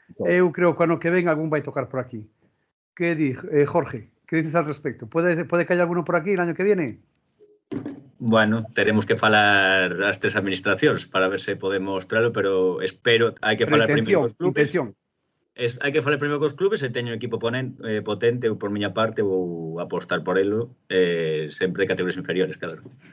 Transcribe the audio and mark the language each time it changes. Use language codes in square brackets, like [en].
[gl] Eu creo que o ano que ven algún vai tocar por aquí. Que di, [es] Jorge? Que dices al respecto? Pode que haya alguno por aquí el año que viene? [gl] Bueno, teremos que falar as tres administracións para ver se podemos traerlo, pero espero, hai que falar primeiro cos clubes. Hai que falar primeiro cos clubes e teño un equipo potente, ou por miña parte vou apostar por elo, sempre de categorías inferiores, claro.